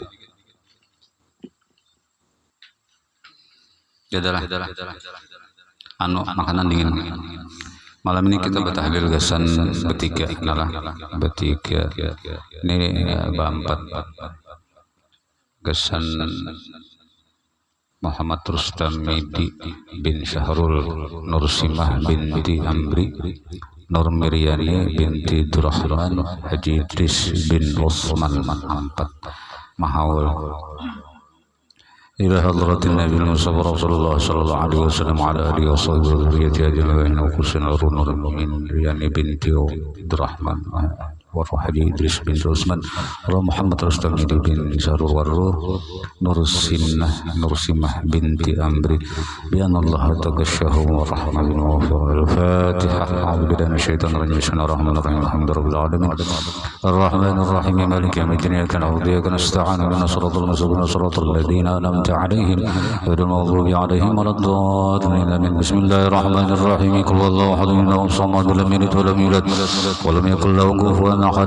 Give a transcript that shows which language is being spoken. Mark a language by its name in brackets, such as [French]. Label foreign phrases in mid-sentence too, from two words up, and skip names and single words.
[Banjar] jadalah makanan dingin malam ini kita bertahlil gasan bertiga ini berempat gasan Muhammad Rustam Midi bin Syahrul Nursimah binti Amri Nur Miryani binti Durrahman Haji Idris bin Usman Ampat Mahawal إلى [Arabic] حضرة النبي المصطفى رسول الله صلى الله عليه وسلم وعلى آله وصحبه وذريته أجمعين وخصوصا نور المؤمن يعني بنت عبد الرحمن وحجي إدريس بن عثمان محمد رستم بن سارور والروح نور سمة بنت أمري بأن الله تغشاهم ورحمة بالمغفرة الفاتحة أعوذ بالله من الشيطان الرجيم بسم الله الرحمن الرحيم الحمد لله رب العالمين الرحمن الرحيم مالك يوم الدين إياك نعبد وإياك نستعين اهدنا الصراط المستقيم صراط الذين أنعمت عليهم غير المغضوب عليهم ولا الضالين آمين بسم الله الرحمن الرحيم قل هو الله أحد الله الصمد لم يلد ولم يولد ولم يكن له كفوا